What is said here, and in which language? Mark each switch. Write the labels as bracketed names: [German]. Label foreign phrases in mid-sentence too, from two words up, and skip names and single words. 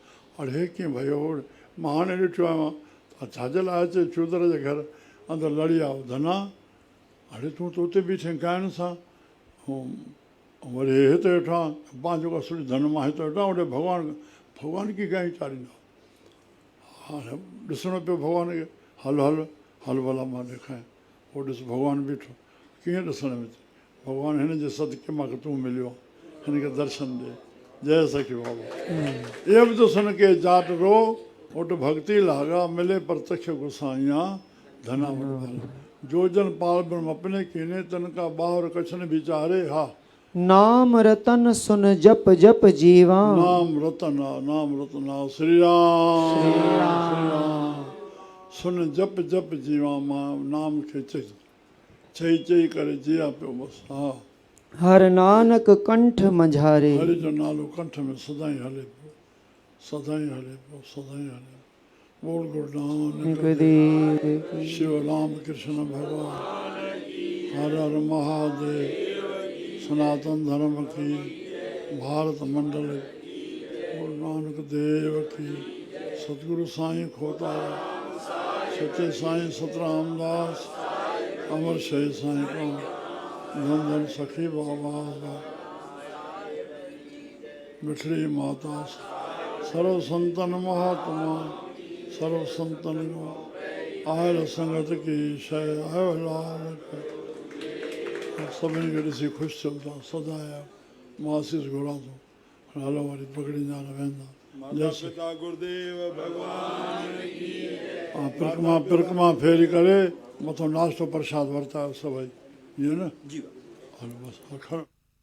[Sindhi] हाणे हे कीअं भई मां हाणे ॾिठो आहियां, छाजे लाइ अचे शूदर जे घर अंदरि लड़ी आयो, धना हाणे तूं त उते बीठे ॻाइण सां, वरी हिते वेठो आहे, पंहिंजो असुली धन मां हिते वेठो आहियां, होॾे भॻवान खे गांई चाढ़ींदो। हाणे ॾिसणो पियो भॻवान खे, हल भला मां ॾेखारियां, पोइ ॾिस भॻवानु बीठो, कीअं ॾिसण में अचे, भॻवानु हिन जे सदके मूंखे तूं मिलियो आहे, हिनखे दर्शन ॾे, जय सखी बाबा। इहो बि त [Punjabi] ਸੁਨ ਕੇ ਜਾਟ ਰੋ ਓਟ ਭਗਤਿ ਲਾਗਾ, ਮਿਲੇ ਪ੍ਰਤਖਿ ਗੁਸਾਈਆ ਧੰਨਾ ਵਡ ਭਾਗਾ। ਜੋ ਜਨ ਪਾਲ ਬ੍ਰਹਮ ਅਪਨੇ ਕੀਨੇ, ਤਨ ਕਾ ਬਾਹਰ ਕਛ ਨ ਬਿਚਾਰੇ। हा ਨਾਮ ਰਤਨ ਸੁਨ ਜਪ ਜਪ ਜੀਵਾ, ਨਾਮ ਰਤਨ ਸ੍ਰੀ ਰਾਮ ਸੁਨ ਜਪ ਜਪ ਜੀਵਾ, [Sindhi] मां नाम खे चई करे जिया पियो बसि। हा [Punjabi] ਹਰ ਨਾਨਕ ਕੰਠ ਮੰਝਾਰੇ, [Sindhi] हरि जो नालो कंठ में सदाई हले पियो, सदाई हले पियो, सदाई हले पियो। [Hindi] बोल गुरु नानक देव, शिव राम कृष्ण भगवान, हर हर महादेव, सनातन धर्म की, भारत मंडल, गुरु नानक देव की, सतगुरु साईं खोता, सच्चे साईं सतराम दास, अमर शहीद साईं का, धन धन सखी बाबा, [Sindhi] मिठड़ी माता, सर्व संतन महात्मा, सर्व संतन आयल संगत की शय आयो लाल, सभिनी खे ॾिसी ख़ुशि थियूं था, सदाया मां आशीष घुरां थो, हलो वरी पकड़ींदा वेंदा। गुरुदेव भगवान की, परिक्रमा फेरी करे मथो नाश्तो प्रसाद वरितायो सभई, इहो न जी, हलो बसि।